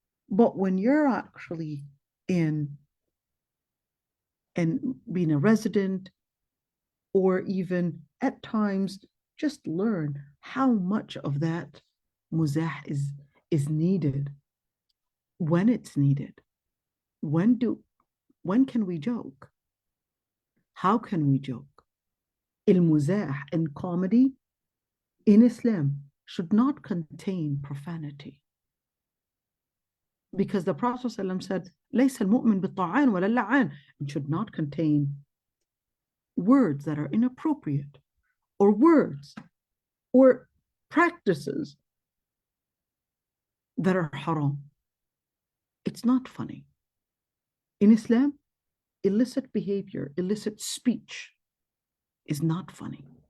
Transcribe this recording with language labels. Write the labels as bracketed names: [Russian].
[English] But when you're actually in and being a resident, or even at times just learn how much of that muzah is needed, when it's needed. When can we joke? How can we joke? Il-muzah and comedy in Islam should not contain profanity. Because the Prophet ﷺ said, [Arabic] لَيْسَ الْمُؤْمِنْ بِالطَّعَانِ وَلَا اللَّعَانِ. [English] It should not contain words that are inappropriate, or words or practices that are haram. It's not funny. In Islam, illicit behavior, illicit speech is not funny.